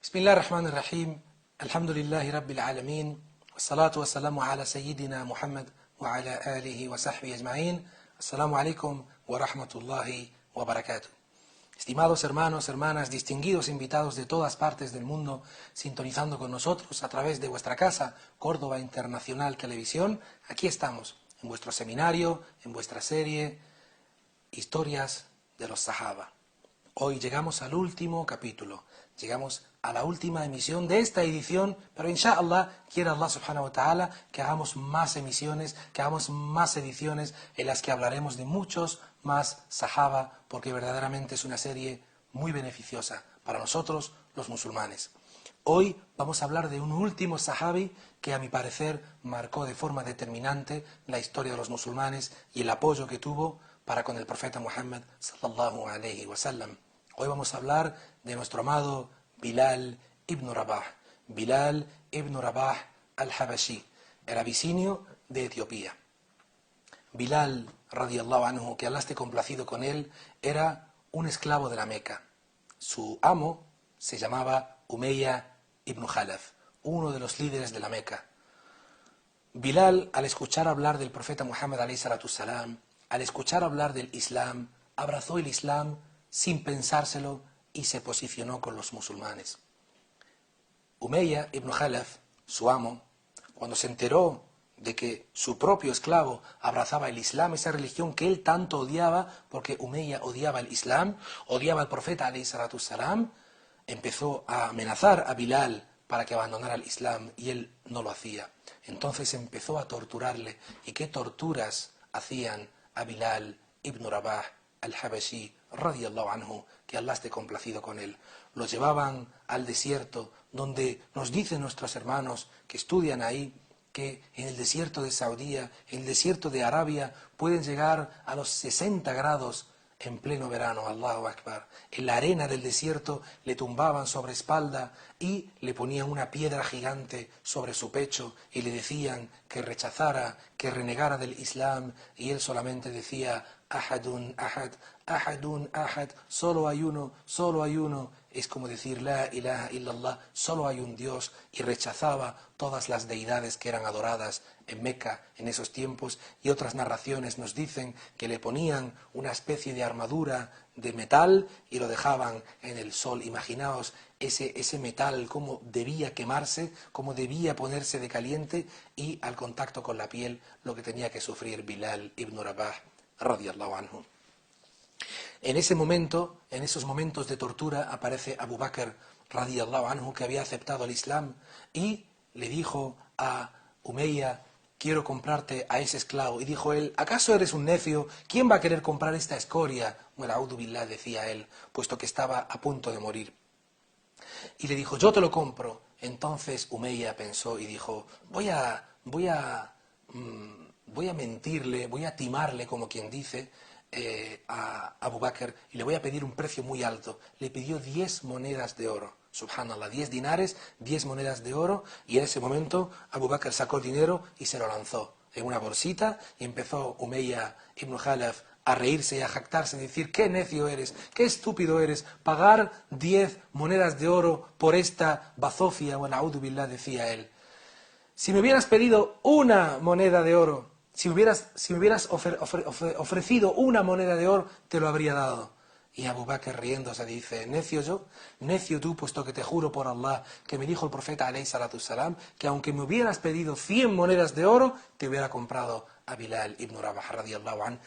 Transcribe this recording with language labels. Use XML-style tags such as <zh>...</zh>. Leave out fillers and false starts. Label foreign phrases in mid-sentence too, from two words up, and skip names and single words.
<ar>بسم الله الرحمن الرحيم الحمد لله رب العالمين والصلاة والسلام على سيدنا محمد وعلى آله وصحبه أجمعين. السلام عليكم ورحمة الله وبركاته.</ar> <es>Estimados hermanos, hermanas, distinguidos invitados de todas partes del mundo, sintonizando con nosotros a través de vuestra casa, Córdoba Internacional Televisión, aquí estamos, en vuestro seminario, en vuestra serie, Historias de los Sahaba. Hoy llegamos al último capítulo, llegamos a la última emisión de esta edición, pero inshallah, quiere</es> <ar>الله سبحانه وتعالى</ar> <es>que hagamos más emisiones, que hagamos más ediciones en las que hablaremos de muchos más sahaba, porque verdaderamente es una serie muy beneficiosa para nosotros los musulmanes. Hoy vamos a hablar de un último sahabi que a mi parecer marcó de forma determinante la historia de los musulmanes y el apoyo que tuvo para con el profeta Muhammad</es> <ar>صلى الله عليه وسلم.</ar> <es>Hoy vamos a hablar de nuestro amado Bilal ibn Rabah. Bilal ibn Rabah al-Habashi, el abisinio de Etiopía. Bilal,</es> <ar>رضي الله عنه,</ar> <es>que Allah esté complacido con él, era un esclavo de la Meca. Su amo se llamaba Umayya ibn Khalaf, uno de los líderes de la Meca. Bilal, al escuchar hablar del profeta Muhammad</es> <ar>عليه الصلاة السلام,</ar> <es>al escuchar hablar del Islam, abrazó el Islam sin pensárselo y se posicionó con los musulmanes. Umayya ibn Khalaf, su amo, cuando se enteró de que su propio esclavo abrazaba el Islam, esa religión que él tanto odiaba, porque Umayya odiaba el Islam, odiaba al profeta</es> <ar>عليه الصلاة السلام,</ar> <es>empezó a amenazar a Bilal para que abandonara el Islam y él no lo hacía. Entonces empezó a torturarle. ¿Y qué torturas hacían a Bilal ibn Rabah al-Habashi,</es> <ar>رضي الله عنه,</ar> <es>que Allah esté complacido con él? Lo llevaban al desierto, donde nos dicen nuestros hermanos que estudian ahí, que en el desierto de Saudía, en el desierto de Arabia, pueden llegar a los 60 grados en pleno verano.</es> <ar>الله أكبر.</ar> <es>En la arena del desierto le tumbaban sobre espalda y le ponían una piedra gigante sobre su pecho y le decían que rechazara, que renegara del Islam, y él solamente decía</es> <ar>أحد أحد، أحد أحد,</ar> <es>solo hay uno, solo hay uno. Es como decir</es> <ar>لا إله إلا الله,</ar> <es>solo hay un Dios, y rechazaba todas las deidades que eran adoradas en Meca en esos tiempos. Y otras narraciones nos dicen que le ponían una especie de armadura de metal y lo dejaban en el sol. Imaginaos ese metal, cómo debía quemarse, cómo debía ponerse de caliente, y al contacto con la piel lo que tenía que sufrir Bilal ibn Rabah</es> <ar>رضي الله عنه.</ar> <es>En ese momento, en esos momentos de tortura, aparece Abu Bakr</es> <ar>رضي الله عنه,</ar> <es>que había aceptado el Islam, y le dijo a Umayya: quiero comprarte a ese esclavo. Y dijo él: ¿acaso eres un necio? ¿Quién va a querer comprar esta escoria? Bueno,</es> <ar>أعوذ بالله,</ar> <es>decía él, puesto que estaba a punto de morir. Y le dijo: yo te lo compro. Entonces Umayya pensó y dijo: voy a mentirle, voy a timarle, como quien dice, a Abu Bakr, y le voy a pedir un precio muy alto. Le pidió 10 monedas de oro, subhanallah, 10 dinares, 10 monedas de oro, y en ese momento Abu Bakr sacó el dinero y se lo lanzó en una bolsita, y empezó Umayya ibn Khalaf a reírse y a jactarse, a decir: qué necio eres, qué estúpido eres, pagar 10 monedas de oro por esta bazofia. Bueno,</es> <ar>أعوذ بالله,</ar> <es>decía él, si me hubieras pedido una moneda de oro, si me hubieras ofrecido una moneda de oro, te lo habría dado. Y Abu Bakr, riéndose, dice: necio yo, necio tú, puesto que te juro por Allah que me dijo el profeta</es> <ar>عليه الصلاة السلام</ar> <es>que aunque me hubieras pedido 100 monedas de oro, te hubiera comprado a Bilal ibn Rabah</es> <ar>رضي الله عنه.</ar>